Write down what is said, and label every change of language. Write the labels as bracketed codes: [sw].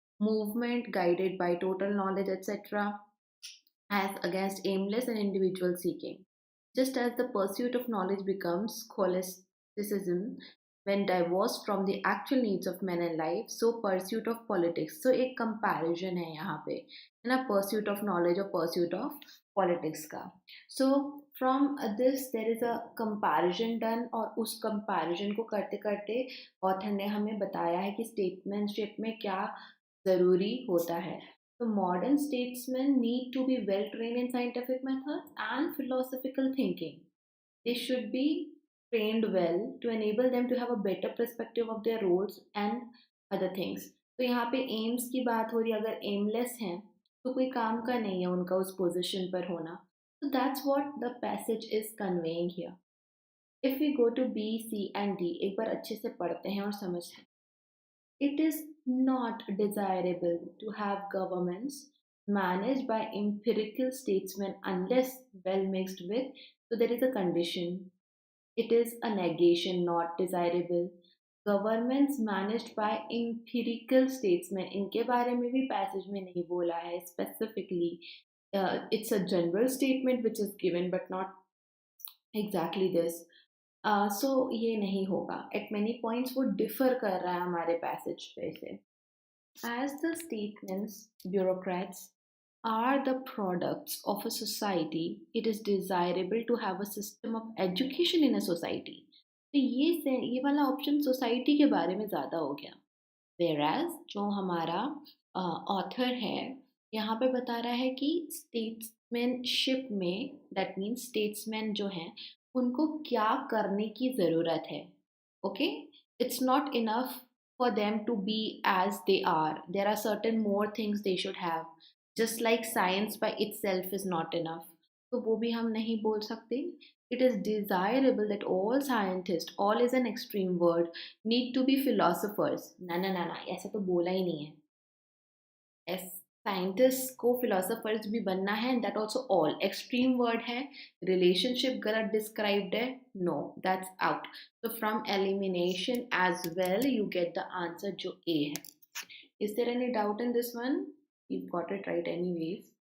[en] Movement guided by total knowledge, etc., as against aimless and individual seeking. Just as the pursuit of knowledge becomes scholasticism when divorced from the actual needs of men and life, so pursuit of politics. [hi] So एक comparison है यहाँ पे, है ना, [en] pursuit of knowledge [hi] और [en] pursuit of politics [hi] का. [en] So from this there is a comparison done [hi] और उस comparison को करते करते author ने हमें बताया है कि statesmanship में क्या ज़रूरी होता है. [en] So modern statesmen need to be well trained in scientific methods and philosophical thinking. They should be trained well to enable them to have a better perspective of their roles and other things. [hi] तो यहाँ पे aims की बात हो रही है, अगर aimless हैं तो कोई काम का नहीं है उनका उस position पर होना. [en] So that's what the passage is conveying here. If we go to B, C and D, [hi] एक बार अच्छे से पढ़ते हैं और समझते हैं. [en] It is not desirable to have governments managed by empirical statesmen unless well mixed with. So there is a condition. It is a negation, not desirable. Governments managed by empirical statesmen. [hi] इनके बारे में भी passage में नहीं बोला है specifically. [en] It's a general statement which is given but not exactly this. [hi] So ये नहीं होगा. [en] At many points [hi] वो differ कर रहा है हमारे passage पे से. [en] As the statements, bureaucrats are the products of a society, it is desirable to have a system of education in a society. [hi] तो ये वाला ऑप्शन सोसाइटी के बारे में ज़्यादा हो गया. Whereas जो हमारा ऑथर है यहाँ पे बता रहा है कि स्टेट्समैनशिप में, [en] that means [hi] स्टेट्समैन जो हैं उनको क्या करने की ज़रूरत है. [en] Okay, it's not enough for them to be as they are. There are certain more things they should have. Just like science by itself is not enough. [hi] तो वो भी हम नहीं बोल सकते. [en] It is desirable that all scientists, all is an extreme word, need to be philosophers. [hi] ना ना ना ना, ऐसा तो बोला ही नहीं है. [en] scientist को philosophers [hi] भी बनना है, [en] That also all extreme word है. Relationship गलत described है, no, that's out. So from elimination as well, you get the answer [hi] जो A है. [en] Is there any doubt in this one? You've got it right anyways.